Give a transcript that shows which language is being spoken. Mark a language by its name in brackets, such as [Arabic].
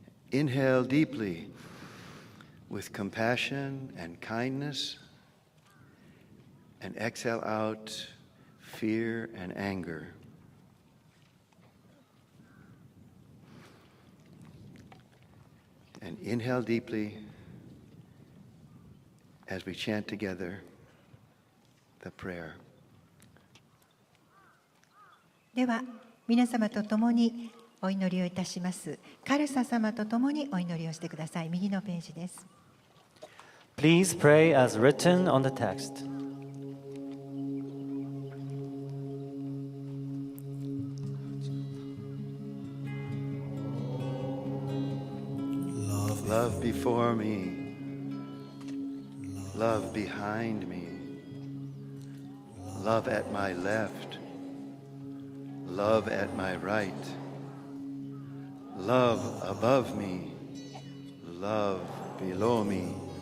[English] Inhale deeply with compassion and kindness, and exhale out fear and anger. And inhale deeply as we chant together the prayer. [Japanese] では皆様と共にお祈りをいたします。カルサ様と共にお祈りをしてください。右のページです。 [English] Please pray as written on the text. Love before me, love behind me, love at my left, love at my right, love above me, love below me,